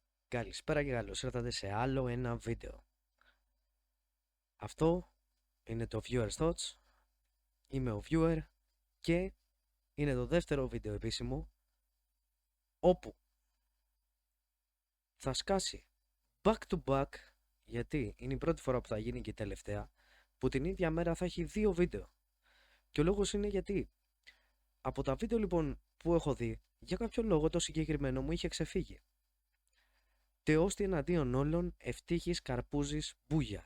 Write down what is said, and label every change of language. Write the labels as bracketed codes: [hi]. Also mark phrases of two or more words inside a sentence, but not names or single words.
[el] Καλησπέρα και καλώς ήρθατε σε άλλο ένα βίντεο. Αυτό είναι το Viewer Thoughts. Είμαι ο Viewer και είναι το δεύτερο βίντεο επίσημο όπου θα σκάσει [en] back to back, [el] γιατί είναι η πρώτη φορά που θα γίνει και η τελευταία, που την ίδια μέρα θα έχει δύο βίντεο. Και ο λόγος είναι γιατί από τα βίντεο λοιπόν που έχω δει, για κάποιο λόγο το συγκεκριμένο μου είχε ξεφύγει. Τεώστη εναντίον όλων, Ευτύχης, Καρπούζης, Μπούγια.